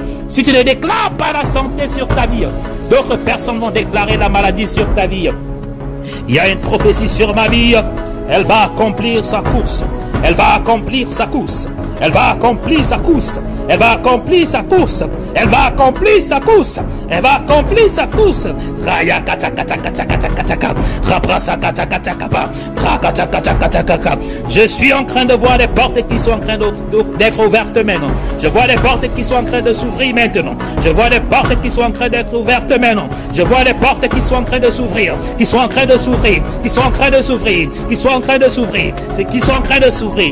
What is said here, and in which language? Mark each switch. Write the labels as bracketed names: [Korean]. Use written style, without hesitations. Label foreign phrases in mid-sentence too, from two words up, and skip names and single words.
[French] Si tu ne déclares pas la santé sur ta vie, d'autres personnes vont déclarer la maladie sur ta vie. Il y a une prophétie sur ma vie. Elle va accomplir sa course. Elle va accomplir sa course. Elle va accomplir sa course. Elle va accomplir sa course. Elle va accomplir sa course. Elle va accomplir sa course. Raya kata kata kata kata kata kata. Rabrasa kata kata kata. Rakata kata kata kata. Je suis en train de voir les portes qui sont en train d'être ouvertes maintenant. Je vois les portes qui sont en train de s'ouvrir maintenant. Je vois les portes qui sont en train d'être ouvertes maintenant. Je vois les portes qui sont en train de s'ouvrir. Qui sont en train de s'ouvrir. Qui sont en train de s'ouvrir. Qui sont en train de s'ouvrir. Qui sont en train de s'ouvrir.